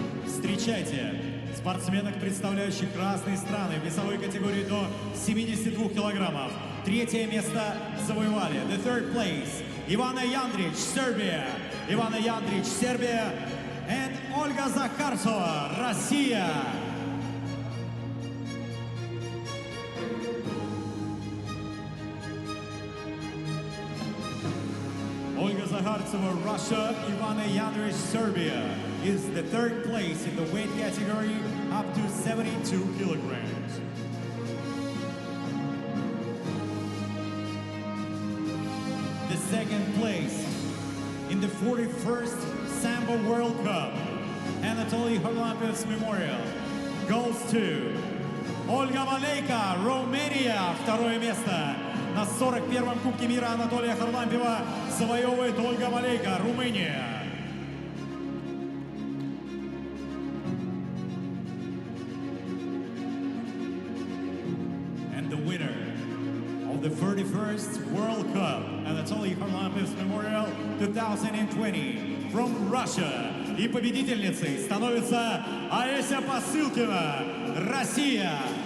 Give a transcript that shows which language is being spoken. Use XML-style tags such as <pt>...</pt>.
<ru>Встречайте спортсменок, представляющих разные страны в весовой категории до 72 килограммов. Третье место завоевали.</ru> <en>The third place, Ivana Jandrić, Serbia. Ivana Jandrić, Serbia. And Olga Zakhartsova, Россия. Olga Zakhartsova, Russia. Ivana Jandrić, Serbia, is the third place in the weight category up to 72 kilograms. The second place in the 41st Sambo World Cup, Anatoly Kharlampiev's Memorial, goes to Ольга Малейка, Romania.</en> <ru>Второе место на 41-м Кубке мира Анатолия Харлампиева завоевывает Ольга Малейка, Румыния.</ru> <en>And the winner of the 31st World Cup, Anatoly Kharlampiev's Memorial 2020 from Russia.</en> <ru>И победительницей становится Олеся Посылкина, Россия.</ru>